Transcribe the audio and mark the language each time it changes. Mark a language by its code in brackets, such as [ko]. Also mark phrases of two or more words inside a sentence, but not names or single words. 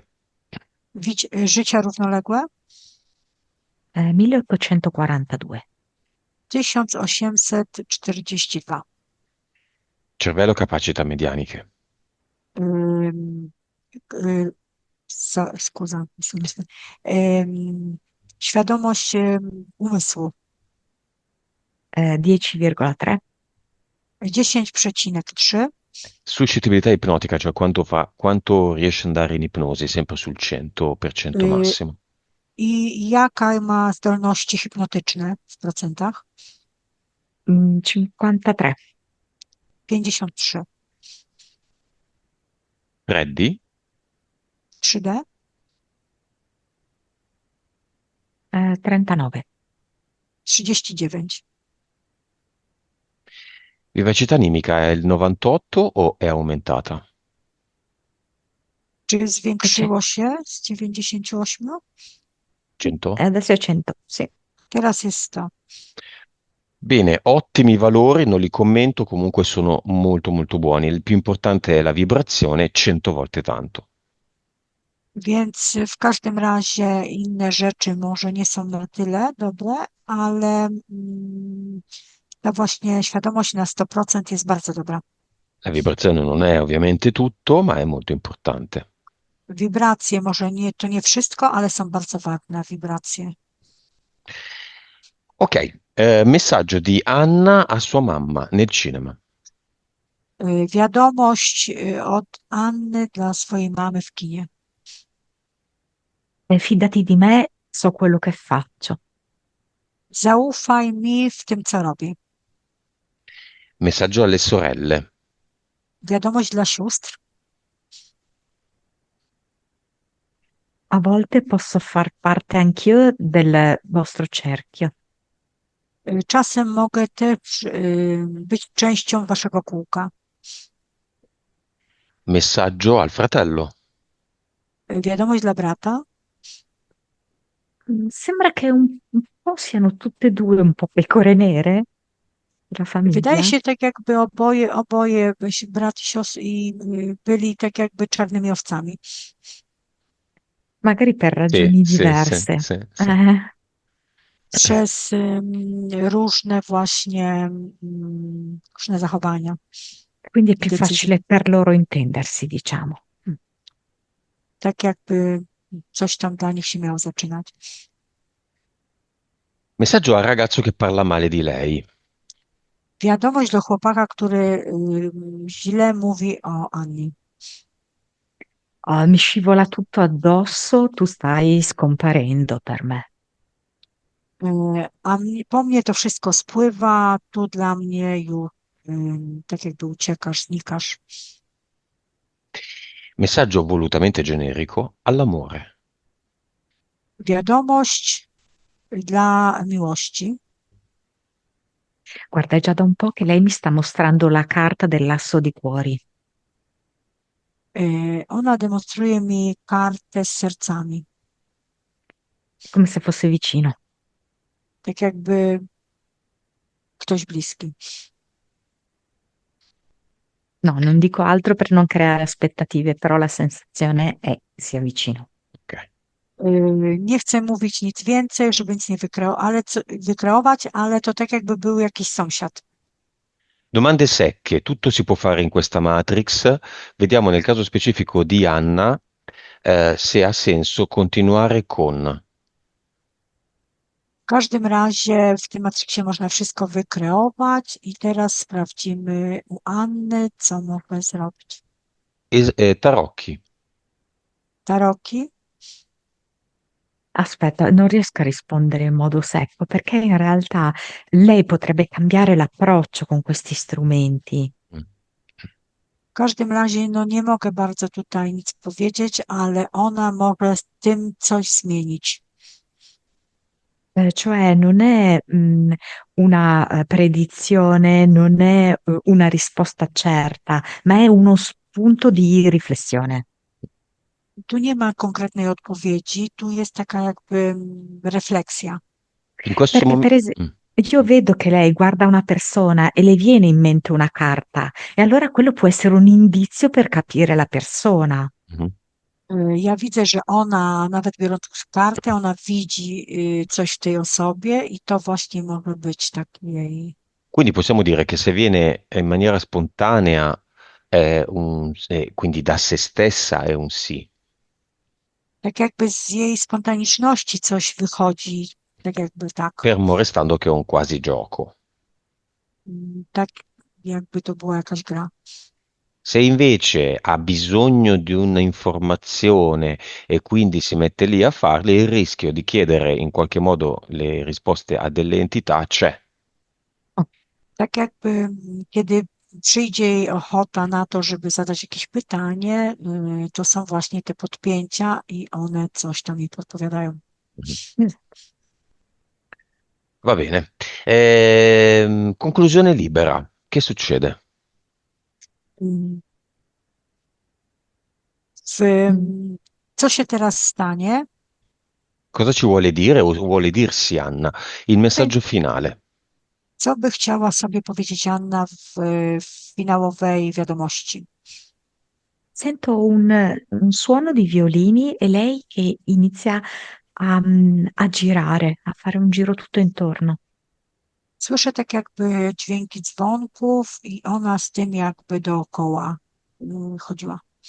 [pl] Życia równoległe? 1842. 1842. [it] Cervello capacità medianiche. Ym, Scusa, [pl] świadomość umysłu 10,3. 10,3. [it] Suscettibilità ipnotica, cioè quanto riesce ad andare in ipnosi, sempre sul 100% Y, massimo. [pl] I jaka ma zdolności hipnotyczne w procentach? 53. 53. Freddy? 3D? 39. 39. [it] Vivacità animica è il 98 o è aumentata? [pl] Czy zwiększyło się z 98? 100? [it] Adesso è 100, sì. [pl] Teraz jest 100. [it] Bene, ottimi valori, non li commento, comunque sono molto molto buoni. Il più importante è la vibrazione, 100 volte tanto. [pl] Więc w każdym razie inne rzeczy może nie są na tyle dobre, ale ta właśnie świadomość na 100% jest bardzo dobra. [it] La vibrazione non è ovviamente tutto, ma è molto importante. [pl] Wibracje może nie, to nie wszystko, ale są bardzo ważne wibracje. [it] Ok, messaggio di Anna a sua mamma nel cinema. [pl] Wiadomość od Anny dla swojej mamy w kinie. [it] Fidati di me, so quello che faccio. [pl] Zaufaj mi w tym, co robię. [it] Messaggio alle sorelle. [pl] Wiadomość dla sióstr. [it] A volte posso far parte anch'io del vostro cerchio. [pl] Czasem mogę też być częścią waszego kółka. [it] Messaggio al fratello. [pl] Wiadomość dla brata. [it] Sembra che un po' siano tutte e due un po' pecore nere, la [pl] Wydaje [it] famiglia. [pl] się tak, jakby oboje brat i siostry byli tak jakby czarnymi owcami. [it] Magari per Sì, ragioni sì, sì, diverse. sì, sì. Eh, [pl] Przez różne właśnie różne zachowania [it] quindi è [pl] i [it] più [pl] decyzje. [it] facile per loro intendersi, diciamo. [pl] Tak jakby coś tam dla nich się miało zaczynać. [it] Messaggio al ragazzo che parla male di lei. [pl] Wiadomość do chłopaka, który źle mówi o Anni. [it] Mi scivola tutto addosso, tu stai scomparendo per me. [pl] Po mnie to wszystko spływa, tu dla mnie już tak jakby uciekasz, znikasz. [it] Messaggio volutamente generico all'amore. [pl] Wiadomość dla miłości. [it] Guarda, è già da un po' che lei mi sta mostrando la carta dell'asso di cuori. [pl] Ona demonstruje mi kartę z sercami. [it] Come se fosse vicino. [pl] Tak jakby ktoś bliski. [it] No, non dico altro per non creare aspettative, però la sensazione è che sia vicino. Ok. [pl] Nie chcę mówić nic więcej, żeby nic nie wykreować, ale to tak jakby był jakiś sąsiad. [it] Domande secche, tutto si può fare in questa matrix. Vediamo nel caso specifico di Anna, se ha senso continuare con. [pl] W każdym razie w tym matriksie można wszystko wykreować i teraz sprawdzimy u Anny, co mogę zrobić. [it] Tarocchi. [pl] Taroki? [it] Aspetta, non riesco a rispondere in modo secco perché in realtà lei potrebbe cambiare l'approccio con questi strumenti. Mm. [pl] W każdym razie, no nie mogę bardzo tutaj nic powiedzieć, ale ona może z tym coś zmienić. [it] Cioè non è una predizione, non è una risposta certa, ma è uno spunto di riflessione. [pl] Tu nie ma konkretnej odpowiedzi, tu jest taka jakby refleksja. [it] In questo Perché per momento. esempio io vedo che lei guarda una persona e le viene in mente una carta e allora quello può essere un indizio per capire la persona. [pl] Ja widzę, że ona, nawet biorąc kartę, ona widzi coś w tej osobie i to właśnie może być taki jej, [it] Quindi possiamo dire che se viene in maniera spontanea, quindi da se stessa, è un sì. [pl] tak jakby z jej spontaniczności coś wychodzi, tak jakby tak, [it] Fermo restando che è un quasi gioco. [pl] tak jakby to była jakaś gra. [it] Se invece ha bisogno di un'informazione e quindi si mette lì a farle, il rischio di chiedere in qualche modo le risposte a delle entità c'è. [pl] Tak jakby kiedy przyjdzie jej ochota na to, żeby zadać jakieś pytanie, to są właśnie te podpięcia i one coś tam jej podpowiadają. [it] Mhm. Va bene. Conclusione libera. Che succede? Mm, Mm. [pl] co się teraz stanie? [it] Cosa ci vuole dire o vuole dirsi Anna? Il messaggio finale. [pl] Co by chciała sobie powiedzieć Anna w finałowej wiadomości? [it] Sento un suono di violini e lei che inizia a girare, a fare un giro tutto intorno. [pl] Słyszę tak jakby dźwięki dzwonków i ona z tym jakby dookoła chodziła.